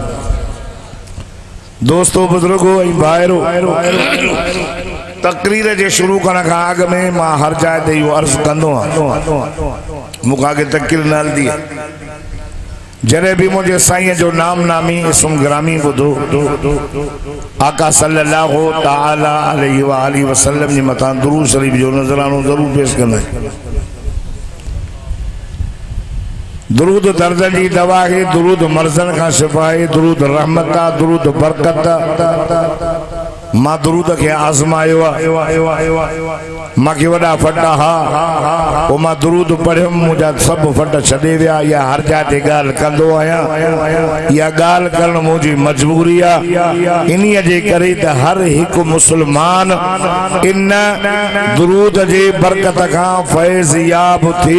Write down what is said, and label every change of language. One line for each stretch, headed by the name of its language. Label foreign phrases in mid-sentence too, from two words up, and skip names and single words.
Sindhi: दोस्तों बुजुर्गो ऐं भाइरो तकरीर जे शुरू करण खां अॻु में मां हर जाइ ते इहो अर्ज़ु कंदो आहियां मूंखां के तकरीर न हलंदी। जॾहिं बि मुंहिंजे साईं जो नाम नामी इस्म ग्रामी ॿुधो आका
Arabic: صلى الله تعالى عليه وآله وسلم
Sindhi: जे मथां दुरूद शरीफ जो नज़रानो ज़रूर पेश कंदा आहियूं। दुरूद दर्दन जी दवा है, दुरूद
Urdu: مرضوں کا شفا ہے,
Sindhi: दुरूद रहमत आ, दुरूद बरकत आ। मां दुरूद के आज़मायो मां के वडा फटा हा ओ मां दुरूद पढ़ियो मुझा सब फट छॾे विया। या हर जाइ ते ॻाल्हि कंदो आहियां। या ॻाल्हि करण मुंहिंजी मजबूरी आ। इन्हीअ जे करे त हर हिकु मुस्लमान इन दुरूद जे बरकत खां फैज़ याब थी।